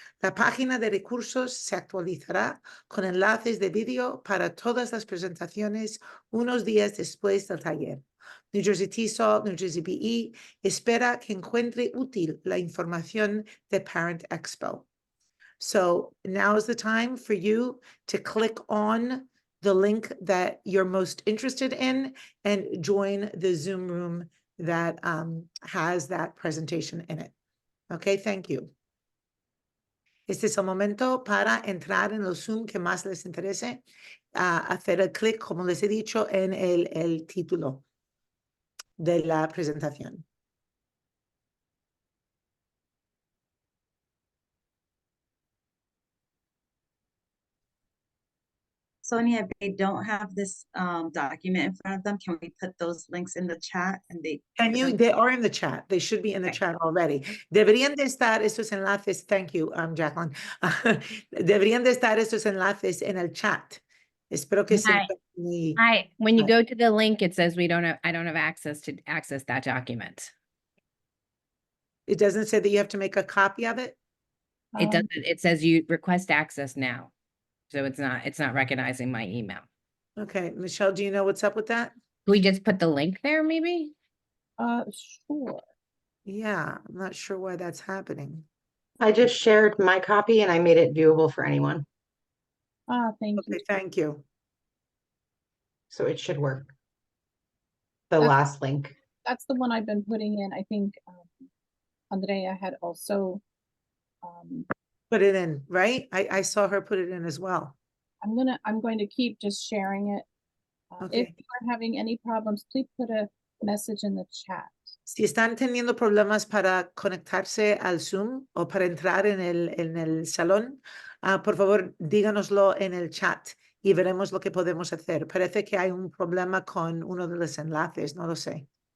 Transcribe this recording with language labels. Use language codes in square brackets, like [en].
[es] La página de recursos se actualizará con enlaces de vídeo para todas las presentaciones unos días después del taller. New Jersey TESOL, New Jersey BE espera que encuentre útil la información de Parent Expo. [en] So now is the time for you to click on the link that you're most interested in and join the Zoom room that has that presentation in it. Okay, thank you. [es] Este es el momento para entrar en el Zoom que más les interese, hacer el clic, como les he dicho, en el título de la presentación. [en] Sonia, if they don't have this document in front of them, can we put those links in the chat? And they are in the chat. They should be in the chat already. [es] Deberían de estar estos enlaces. [en] Thank you, Jacqueline. [es] Deberían de estar estos enlaces en el chat. Espero que [en] When you go to the link, it says I don't have access to access that document. It doesn't say that you have to make a copy of it? It doesn't. It says you request access now. So it's not recognizing my email. Okay, Michelle, do you know what's up with that? Can we just put the link there, maybe? Sure. Yeah, I'm not sure why that's happening. I just shared my copy and I made it viewable for anyone. Thank you. Thank you. So it should work. The last link. That's the one I've been putting in. I think Andrea had also put it in, right? I saw her put it in as well. I'm going to keep just sharing it. If you are having any problems, please put a message in the chat. [es] Si están teniendo problemas para conectarse al Zoom o para entrar en el salón, por favor, díganoslo en el chat y veremos lo que podemos hacer. Parece que hay un problema con uno de los enlaces, no lo sé.